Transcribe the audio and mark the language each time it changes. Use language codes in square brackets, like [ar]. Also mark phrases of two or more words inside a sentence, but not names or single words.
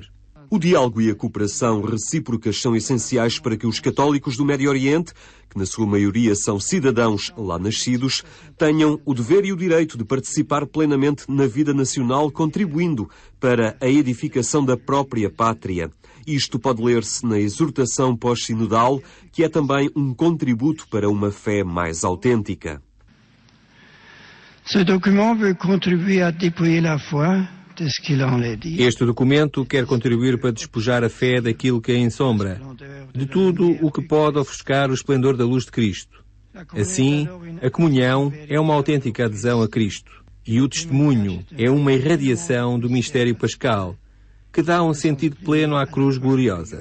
[pt] O diálogo e a cooperação recíprocas são essenciais para que os católicos do Médio Oriente, que na sua maioria são cidadãos lá nascidos, tenham o dever e o direito de participar plenamente na vida nacional, contribuindo para a edificação da própria pátria. Isto pode ler-se na exortação pós-sinodal, que é também um contributo para uma fé mais autêntica. [fr] Ce document veut contribuer à dépouiller la foi de ce qu'il en est dit. [pt] Este documento quer contribuir para despojar a fé daquilo que a ensombra, de tudo o que pode ofuscar o esplendor da luz de Cristo. Assim, a comunhão é uma autêntica adesão a Cristo e o testemunho é uma irradiação do mistério pascal, que dá um sentido pleno à cruz gloriosa.